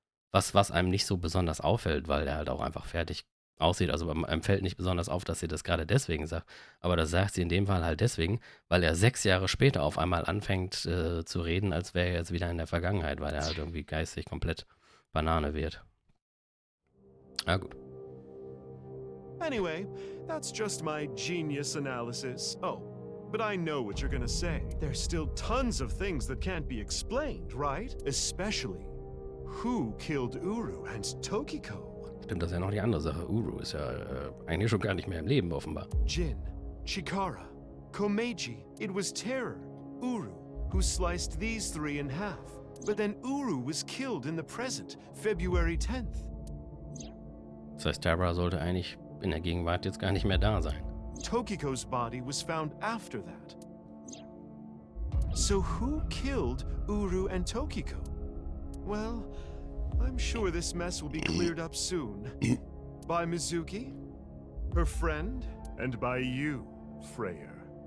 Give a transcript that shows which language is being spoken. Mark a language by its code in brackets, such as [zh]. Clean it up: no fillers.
[de] Was einem nicht so besonders auffällt, weil er halt auch einfach fertig aussieht. Also einem fällt nicht besonders auf, dass sie das gerade deswegen sagt. Aber das sagt sie in dem Fall halt deswegen, weil er 6 Jahre später auf einmal anfängt zu reden, als wäre er jetzt wieder in der Vergangenheit, weil er halt irgendwie geistig komplett Banane wird. Ah, gut. [en] Anyway, that's just my genius analysis. Oh, but I know what you're gonna say. There's still tons of things that can't be explained, right? Especially, who killed Uru and Tokiko? [de] Stimmt, das ist ja noch die andere Sache. Uru ist ja eigentlich schon gar nicht mehr im Leben, offenbar. [en] Jin, Chikara, Komeiji, it was Terror, Uru, who sliced these 3 in half. But then Uru was killed in the present, February 10th. [de] Das heißt, Terra sollte eigentlich in der Gegenwart jetzt gar nicht mehr da sein. [en] Tokiko's body was found after that. So who killed Uru and Tokiko? Well, I'm sure this mess will be cleared up soon. By Mizuki, her friend, and by you, Freyr.